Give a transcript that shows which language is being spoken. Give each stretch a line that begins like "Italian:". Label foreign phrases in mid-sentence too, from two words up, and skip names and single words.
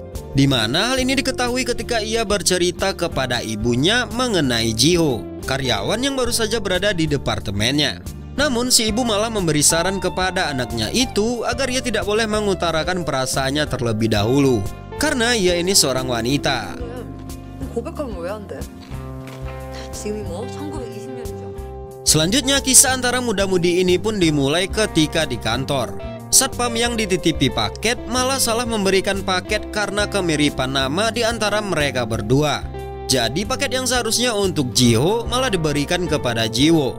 Indonesian: Dimana hal ini diketahui ketika ia bercerita kepada ibunya mengenai Jiho, karyawan yang baru saja berada di departemennya. Namun si ibu malah memberi saran kepada anaknya itu agar ia tidak boleh mengutarakan perasaannya terlebih dahulu, karena ia ini seorang wanita.
Korean: 고백하면 왜 안 돼? 지금이 뭐 1920년이죠.
Indonesian: Selanjutnya kisah antara muda-mudi ini pun dimulai ketika di kantor. Satpam yang dititipi paket malah salah memberikan paket karena kemiripan nama di antara mereka berdua. Jadi paket yang seharusnya untuk Jiho malah diberikan kepada Jiwo.